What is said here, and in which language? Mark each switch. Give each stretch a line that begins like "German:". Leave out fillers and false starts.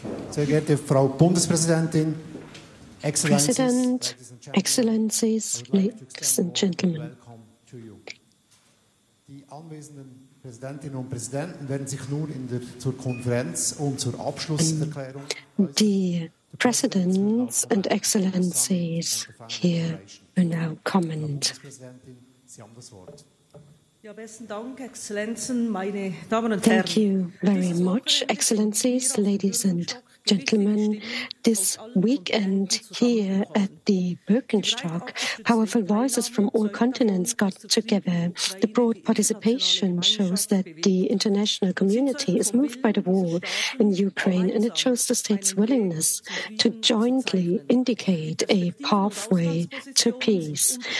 German: Sehr geehrte Frau Bundespräsidentin,
English: President, Excellencies, ladies and gentlemen.
German: Die anwesenden Präsidentinnen und Präsidenten werden sich nun zur Konferenz und zur Abschlusserklärung.
English: The presidents and excellencies here will now comment.
German: Sie haben das Wort. Ja, besten Dank, Exzellenzen, meine Damen und Herren.
English: Thank you very much, Excellencies, ladies and gentlemen. This weekend here at the Birkenstock, powerful voices from all continents got together. The broad participation shows that the international community is moved by the war in Ukraine, and it shows the state's willingness to jointly indicate a pathway to peace.